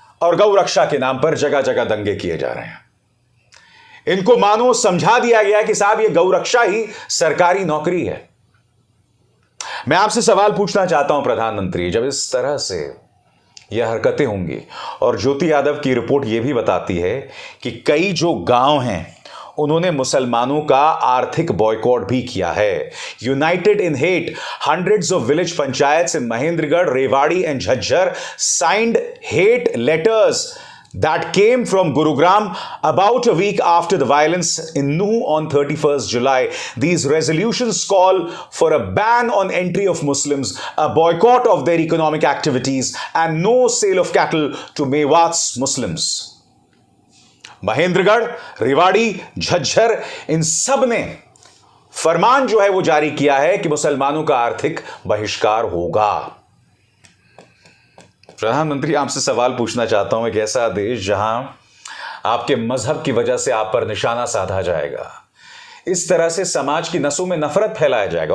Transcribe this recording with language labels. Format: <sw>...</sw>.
<hi>और गौ रक्षा के नाम पर जगह जगह दंगे किए जा रहे हैं। इनको मानो समझा दिया गया कि साहब ये गौ रक्षा ही सरकारी नौकरी है। मैं आपसे सवाल पूछना चाहता हूं प्रधानमंत्री, जब इस तरह से यह हरकतें होंगी, और ज्योति यादव की रिपोर्ट यह भी बताती है कि कई जो गांव हैं उन्होंने मुसलमानों का आर्थिक बॉयकॉट भी किया है।</hi> <en>United in hate, hundreds of village panchayats in Mahendragarh, Rewari and Jhajjar signed hate letters that came from Gurugram about a week after the violence in Nuh on 31st July. These resolutions call for a ban on entry of Muslims, a boycott of their economic activities, and no sale of cattle to Mewat's Muslims.</en> <hi>Mahendragarh, Rewari, Jhajjar, इन सब ने फरमान जो है वो जारी किया है कि मुसलमानों का आर्थिक बहिष्कार होगा। प्रधानमंत्री, आपसे सवाल पूछना चाहता हूं, एक ऐसा देश जहां आपके मजहब की वजह से आप पर निशाना साधा जाएगा, इस तरह से समाज की नसों में नफरत फैलाया जाएगा।</hi>